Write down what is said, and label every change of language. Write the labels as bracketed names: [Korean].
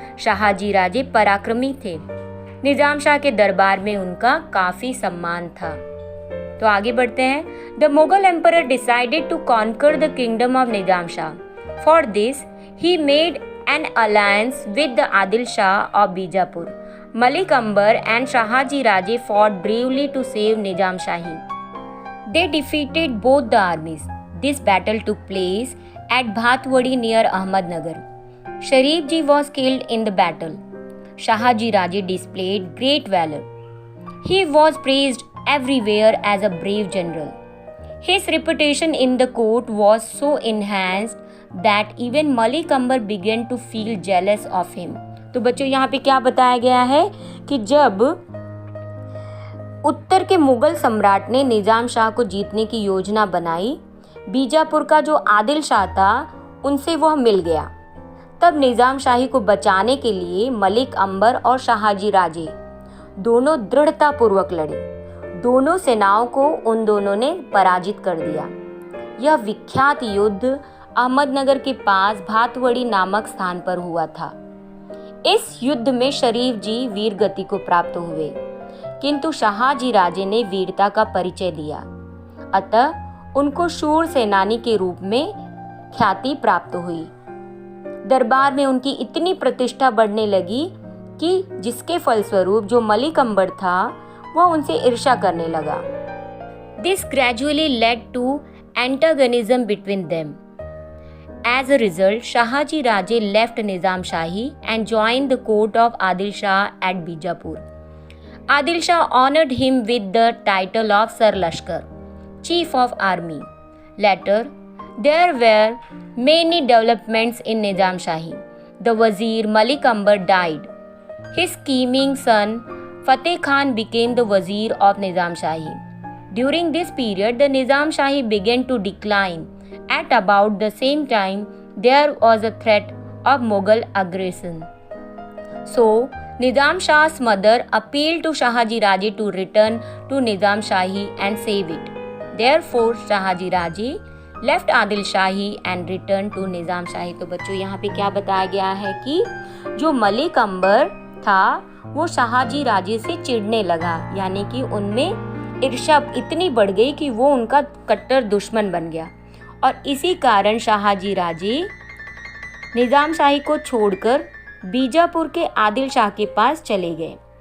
[Hindi] शाहजी राजे पराक्रमी थे। निजाम शाह के दरबार में उनका काफी सम्मान था। तो आगे बढ़ते हैं। [English] The Mughal emperor decided to conquer the kingdom of Nizam Shah. For this he made an alliance with the Adil Shah of Bijapur. Malik Ambar and Shahaji Raje fought bravely to save Nizam Shahi. They defeated both the armies. This battle took place at Bhatwadi near Ahmednagar. Sharif Ji was killed in the battle. Shahaji Raje displayed great valor. He was praised everywhere as a brave general. His reputation in the court was so enhanced that even Malik Ambar began to feel jealous of him. [Hindi] तो बच्चों यहाँ पे क्या बताया गया है कि जब उत्तर के मुगल सम्राट ने निजाम शाह को जीतने की योजना बनाई। बीजापुर का जो आदिल शाह था उनसे वह मिल गया। तब निजाम शाही को बचाने के लिए मलिक अंबर और शाहाजी राजे दोनों दृढ़तापूर्वक लड़े। दोनों सेनाओं को उन दोनों ने पराजित कर दिया। यह विख्यात युद्ध अहमदनगर के पास भातवड़ी नामक स्थान पर हुआ था। इस युद्ध में शरीफ जी वीर गति को प्राप्त हुए, किंतु शाहाजी राजे ने वीरता का परिचय दिया। अतः उनको शूर सेनानी के रूप में ख्याति प्राप्त हुई। दरबार में उनकी इतनी प्रतिष्ठा बढ़ने लगी कि जिसके फलस्वरूप जो मलिक अंबर था वह उनसे ईर्ष्या करने लगा। [English] This gradually led to antagonism between them. As a result, Shahaji Raje left Nizam Shahi and joined the court of Adil Shah at Bijapur. Adil Shah honored him with the title of Sar Lashkar, Chief of Army. Later, there were many developments in Nizam Shahi. The Wazir Malik Anbar died. His scheming son Fateh Khan became the Wazir of Nizam Shahi. During this period, the Nizam Shahi began to decline. At about the same time, there was a threat of Mughal aggression. So, Nizam Shah's mother appealed to Shahaji Raje to return to Nizam Shahi and save it. Therefore, Shahaji Raje left Adil Shahi and returned to Nizam Shahi. [Hindi] तो बच्चों यहाँ पे क्या बताया गया है कि जो मलिक अंबर था वो शाहाजी राजे से चिढ़ने लगा, यानी कि उनमें ईर्ष्या इतनी बढ़ गई कि वो उनका कट्टर दुश्मन बन गया। और इसी कारण शाहाजी राजे निजाम शाही को छोड़कर बीजापुर के आदिल शाह के पास चले गए।